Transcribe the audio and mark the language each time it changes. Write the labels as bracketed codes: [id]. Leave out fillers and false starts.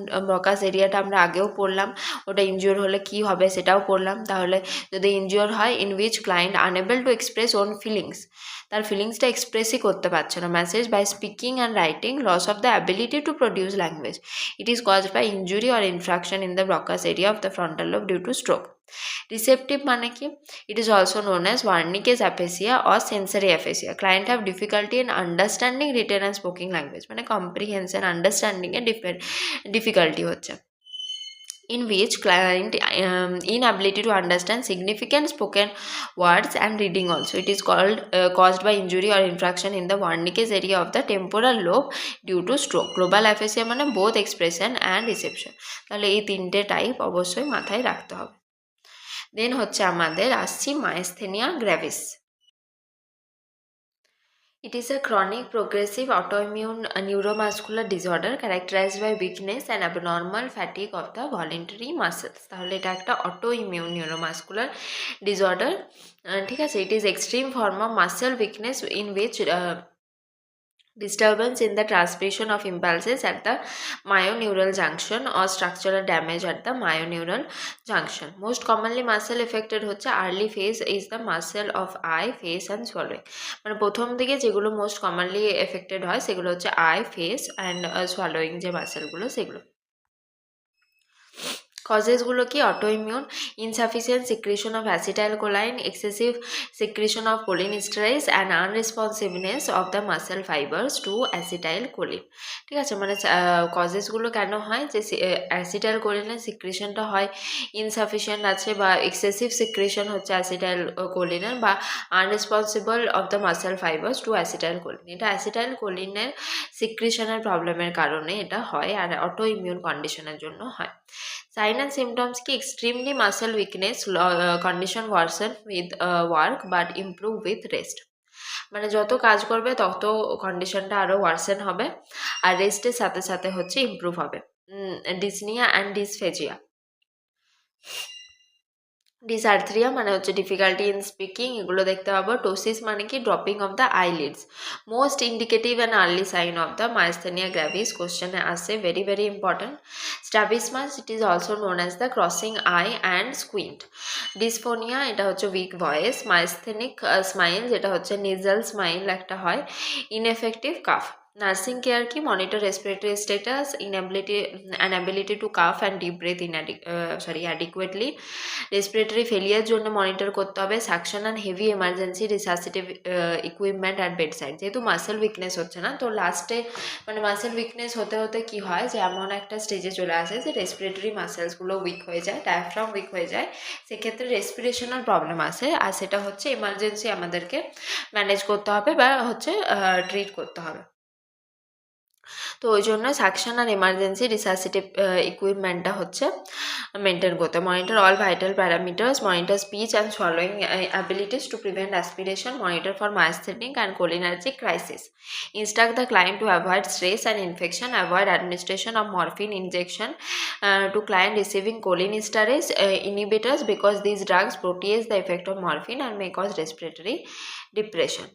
[bn] ব্রকাস এরিয়াটা আমরা আগেও পড়লাম, ওটা ইনজিওর হলে কি হবে সেটাও পড়লাম। তাহলে যদি ইনজিওর হয়, [en] in which client unable to express own feelings, [bn] তার ফিলিংসটা এক্সপ্রেসই করতে পারছে না, [en] Message by speaking and writing, loss of the ability to produce language, it is caused by injury or infraction in the Broca's area of the frontal lobe due to stroke. Receptive [bn] মানে কি, [en] It is also known as Wernicke's aphasia or sensory aphasia. Client have difficulty in understanding written and spoken language, মানে comprehension, understanding এ difficulty হচ্ছে, in which client inability to understand significant spoken words and reading also. It is caused by injury or infraction in the Wernicke's area of the temporal lobe due to stroke. Global aphasia মানে both expression and reception. [bn] তাহলে এই তিনটে type অবশ্যই মাথায় রাখতে হবে। দেন হচ্ছে আমাদের আসছি মাইস্থেনিয়া গ্র্যাভিস। [en] It is a chronic progressive autoimmune neuromuscular disorder characterized by weakness and abnormal fatigue of the voluntary muscles. [bn] তাহলে এটা একটা autoimmune neuromuscular disorder, ঠিক আছে। [en] It is extreme form of muscle weakness in which disturbance in the transmission of impulses at the myoneural junction or structural damage at the myoneural junction. Most commonly muscle affected হচ্ছে early phase is the muscle of eye, face and swallowing. [bn] মানে প্রথম দিকে যেগুলো most commonly affected হয় সেগুলো হচ্ছে I, face and swallowing যে মাসেলগুলো সেগুলো। কজেসগুলো কি? [en] Autoimmune, insufficient secretion of acetylcholine, excessive secretion of cholinesterase and unresponsiveness of the muscle fibres to acetylcholine. [bn] ঠিক আছে, মানে কজেসগুলো কেন হয় যে অ্যাসিটাইলকোলিনের সিক্রেশনটা হয় ইনসাফিসিয়েন্ট আছে বা এক্সেসিভ সিক্রেশন হচ্ছে অ্যাসিটাইলকোলিনের বা আনরেসপন্সিবল of the muscle fibres two acetylcholine. এটা অ্যাসিটাইলকোলিনের সিক্রেশনের প্রবলেমের কারণে এটা হয় আর অটো ইমিউন কন্ডিশনের জন্য হয়। [en] Sign and symptoms ki extremely muscle weakness, condition worsen with work but improve with rest. [bn] মানে যত কাজ করবে তত কন্ডিশনটা আরো ওয়ার্সেন হবে আর রেস্টের সাথে সাথে হচ্ছে ইমপ্রুভ হবে। [en] Dyspnoea and dysphagia. [bn] ডিসআর্থ্রিয়া মানে হচ্ছে ডিফিকাল্টি ইন স্পিকিং, এগুলো দেখতে পাবো। টোসিস মানে কি? [en] dropping of the eyelids, most indicative and early sign of the myasthenia gravis, [bn] কোশ্চেনে আসে, [en] Very very important. Strabismus, it is also known as the crossing eye and squint. [bn] Dysphonia, এটা হচ্ছে উইক ভয়েস। মাইস্থেনিক স্মাইল, যেটা হচ্ছে নেজাল স্মাইল একটা হয়। [en] Ineffective cough. Nursing care কি? Monitor respiratory status, inability to cough and deep breath adequately. [bn] Respiratory failure জন্য monitor করতে হবে। [en] Suction and heavy emergency resuscitative equipment at bed side. [bn] যেহেতু মাসেল উইকনেস হচ্ছে না, তো লাস্টে মানে মাসেল উইকনেস হতে হতে কি হয় যে এমন একটা স্টেজে চলে আসে যে রেসপিরেটরি মাসেলসগুলো উইক হয়ে যায়, ডায়াফ্রাম উইক হয়ে যায়, সেক্ষেত্রে রেসপিরেশনাল প্রবলেম আসে আর সেটা হচ্ছে এমার্জেন্সি আমাদেরকে ম্যানেজ করতে হবে বা হচ্ছে ট্রিট করতে হবে। তো ওই জন্য সাকশন আর এমার্জেন্সি রিসাসিটিভ ইকুইপমেন্টটা হচ্ছে মেনটেন করতে। [en] Monitor all vital parameters, monitor speech and swallowing abilities to prevent aspiration, monitor for myasthenic and cholinergic crisis. Instruct the client to avoid stress and infection, avoid administration of morphine injection to client receiving cholinesterase inhibitors because these drugs protease the effect of morphine and may cause respiratory depression.